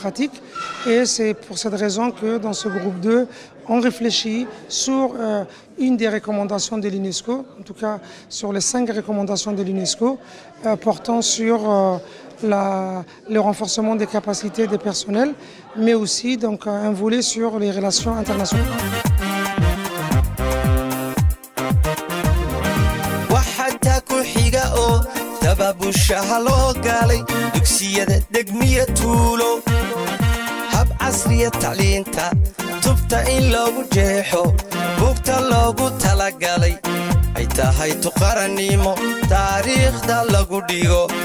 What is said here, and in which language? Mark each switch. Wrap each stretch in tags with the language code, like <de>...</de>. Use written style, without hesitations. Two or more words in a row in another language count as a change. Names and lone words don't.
<fr>Et c'est pour cette raison que dans ce groupe 2, on réfléchit sur une des recommandations de l'UNESCO, en tout cas sur les 5 recommandations de l'UNESCO, portant sur le renforcement des capacités des personnels, mais aussi donc, un volet sur les relations internationales.</fr> <so>dababushaha loo galay dugsiyada degmiya tuulo hab casriya tacliinta tubta in loogu jeexo buugta loogu talagalay ay tahay tuqarannimo taariikhda lagu dhigo</so>